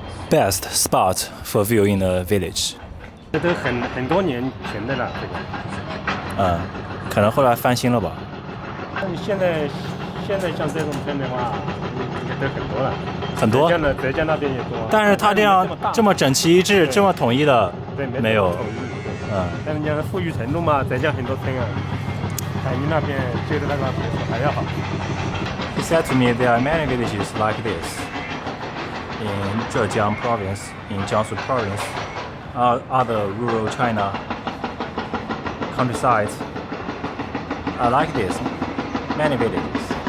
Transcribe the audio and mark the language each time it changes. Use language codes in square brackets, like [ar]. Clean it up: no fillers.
[en] Best spot for view in the village. [zh] 这都很多年前的了，这个。可能后来翻新了吧。现在像这种片的话，应该都很多了。很多。浙江那边也多。但是它这样这么整齐一致、这么统一的，没有。但是你要富裕程度嘛，浙江很多村啊，海宁那边觉得那个别墅还要好。 [en] He said to me there are many villages like this in Zhejiang province, in Jiangsu province, other rural China countryside. I like this. Many villages.